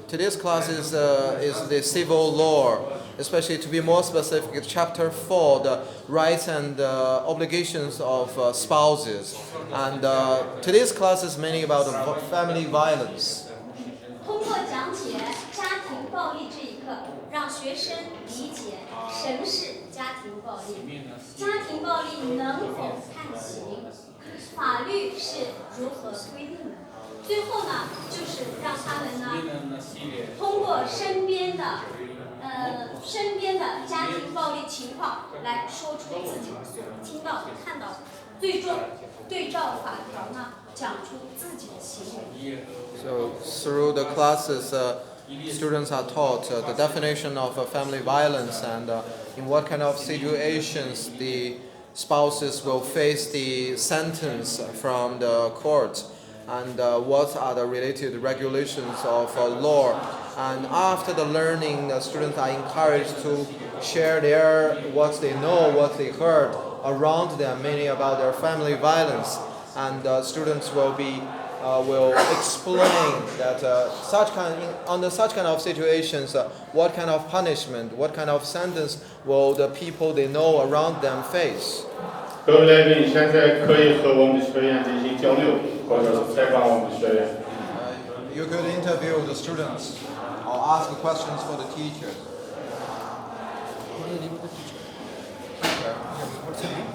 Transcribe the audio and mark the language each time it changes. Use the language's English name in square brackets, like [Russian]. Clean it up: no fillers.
[English] Today's class is the civil law, especially to be more specific, chapter 4, the rights and obligations of spouses. And today's class is mainly about family violence. [Chinese] 通过讲解家庭暴力这一课，让学生理解什么是家庭暴力，家庭暴力能否判刑，法律是如何规定的。最后呢，就是让他们呢，通过身边的家庭暴力情况来说出自己所听到、看到的，最终对照法条呢，讲出自己的行为。 [English] So through the classes, students are taught the definition of family violence and in what kind of situations the spouses will face the sentence from the court, and what are the related regulations of law. And after the learning, the students are encouraged to share what they know, what they heard around them, mainly about their family violence. And students will explain that under such kind of situations, what kind of punishment, what kind of sentence will the people they know around them face. [Chinese] 各位来宾现在可以和我们的学员进行交流，或者是采访我们的学员。 [English] You could interview the students or ask questions for the teachers.